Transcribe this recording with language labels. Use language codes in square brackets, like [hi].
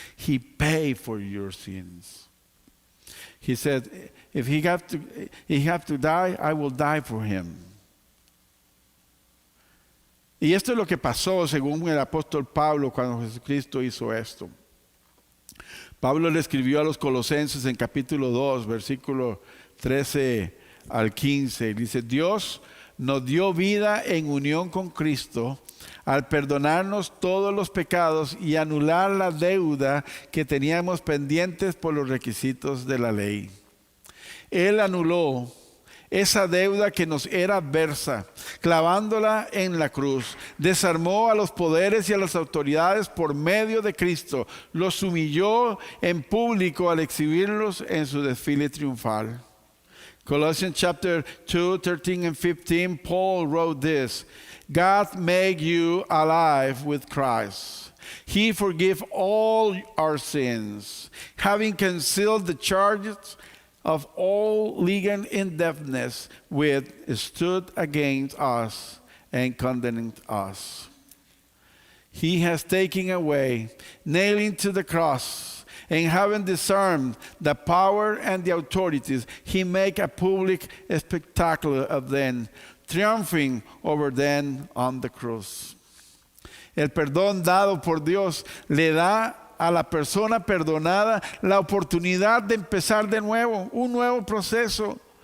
[en] He paid for your sins. He said, if he have to die, I will die for him. [es] Y esto es lo que pasó según el apóstol Pablo cuando Jesucristo hizo esto. Pablo le escribió a los Colosenses en capítulo 2, versículo 13 al 15. Dice, Dios nos dio vida en unión con Cristo al perdonarnos todos los pecados y anular la deuda que teníamos pendientes por los requisitos de la ley. Él anuló esa deuda que nos era adversa, clavándola en la cruz. Desarmó a los poderes y a las autoridades por medio de Cristo. Los humilló en público al exhibirlos en su desfile triunfal. [en] Colossians chapter 2, 13 and 15, Paul wrote this, God made you alive with Christ. He forgave all our sins, having canceled the charges of all legal indebtedness which stood against us and condemned us. He has taken away, nailing to the cross, and having disarmed the power and the authorities, he made a public spectacle of them, triumphing over them on the cross. [es] El perdón dado por Dios le da a la persona perdonada la oportunidad de empezar de nuevo, un nuevo proceso.